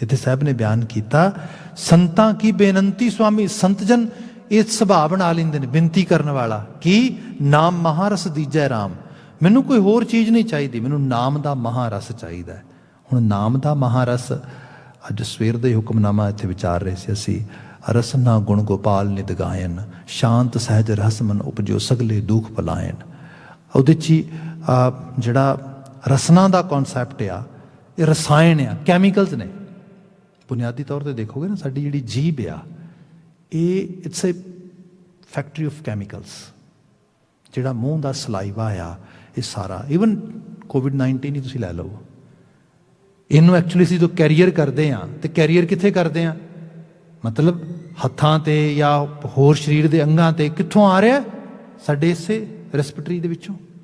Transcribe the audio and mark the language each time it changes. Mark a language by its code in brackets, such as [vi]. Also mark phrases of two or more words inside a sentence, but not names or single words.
[pa] ਇੱਥੇ ਸਾਹਿਬ ਨੇ ਬਿਆਨ ਕੀਤਾ, ਸੰਤਾਂ ਕੀ ਬੇਨੰਤੀ ਸੁਆਮੀ, ਸੰਤ ਜਨ ਇਹ ਸੁਭਾਅ ਬਣਾ ਲੈਂਦੇ ਨੇ ਬੇਨਤੀ ਕਰਨ ਵਾਲਾ, ਕਿ ਨਾਮ ਮਹਾਰਸ ਦੀਜੈ ਰਾਮ। ਮੈਨੂੰ ਕੋਈ ਹੋਰ ਚੀਜ਼ ਨਹੀਂ ਚਾਹੀਦੀ, ਮੈਨੂੰ ਨਾਮ ਦਾ ਮਹਾਰਸ ਚਾਹੀਦਾ ਹੈ। ਹੁਣ ਨਾਮ ਦਾ ਮਹਾਰਸ, ਅੱਜ ਸਵੇਰ ਦਾ ਹੀ ਹੁਕਮਨਾਮਾ ਇੱਥੇ ਵਿਚਾਰ ਰਹੇ ਸੀ ਅਸੀਂ, ਰਸਨਾ ਗੁਣ ਗੋਪਾਲ ਨਿਤ ਗਾਇਣ ਸ਼ਾਂਤ ਸਹਜ ਰਹਸ ਮਨ ਉਪਜੋ ਸਗਲੇ ਦੁਖ ਭਲਾਇਣ। ਉਹਦੇ 'ਚ ਹੀ ਜਿਹੜਾ ਰਸਨਾ ਦਾ ਕਨਸੈਪਟ ਆ ਇਹ ਰਸਾਇਣ ਆ, ਕੈਮੀਕਲਸ ਨੇ। ਬੁਨਿਆਦੀ ਤੌਰ 'ਤੇ ਦੇਖੋਗੇ ਨਾ ਸਾਡੀ ਜਿਹੜੀ ਜੀਭ ਆ ਇਹ [en] It's a factory of chemicals. [pa] ਜਿਹੜਾ ਮੂੰਹ ਦਾ ਸਲਾਈਵਾ ਆ ਇਹ ਸਾਰਾ, ਈਵਨ ਕੋਵਿਡ-19 ਹੀ ਤੁਸੀਂ ਲੈ ਲਓ, ਇਹਨੂੰ ਐਕਚੁਅਲੀ ਅਸੀਂ ਜਦੋਂ ਕੈਰੀਅਰ ਕਰਦੇ ਹਾਂ ਤੇ ਕੈਰੀਅਰ ਕਿੱਥੇ ਕਰਦੇ ਹਾਂ, ਮਤਲਬ ਹੱਥਾਂ 'ਤੇ ਜਾਂ ਹੋਰ ਸਰੀਰ ਦੇ ਅੰਗਾਂ 'ਤੇ ਕਿੱਥੋਂ ਆ ਰਿਹਾ, ਸਾਡੇ ਇਸੇ ਰੈਸਪੀਟਰੀ ਦੇ ਵਿੱਚੋਂ।